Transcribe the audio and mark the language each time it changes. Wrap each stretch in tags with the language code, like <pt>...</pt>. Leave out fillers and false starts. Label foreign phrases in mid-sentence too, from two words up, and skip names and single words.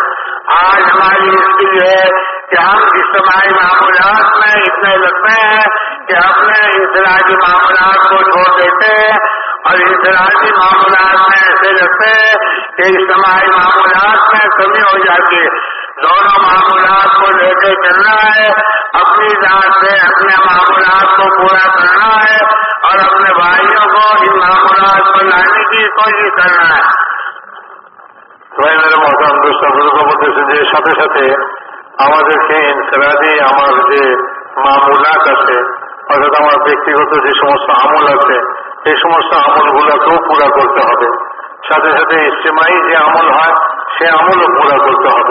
<ur>آج ہماری مشکل ہے کہ ہم اجتماعی معاملات میں اتنے لگتے ہیں کہ اپنے انفرادی معاملات کو چھوڑ دیتے ہیں، اور انفرادی معاملات میں ایسے لگتے ہیں کہ اجتماعی معاملات میں کمی ہو جاتی ہے۔ دونوں معاملات کو لے کے چلنا ہے، اپنی ذات سے اپنے معاملات کو پورا کرنا ہے، اور اپنے بھائیوں کو ان معاملات کو لانے کی کوشش کرنا ہے۔ میرے محترم دوست</ur> <bn>বুজুর্গ বলতেছে যে সাথে সাথে আমাদেরকে ইনফিরাদি আমার যে মামুলাত আছে, অর্থাৎ আমার ব্যক্তিগত যে সমস্ত আমল আছে, এই সমস্ত আমলগুলোকেও পুরা করতে হবে। সাথে সাথে ইজতিমাই যে আমল হয় সে আমলও পুরা করতে হবে।</bn>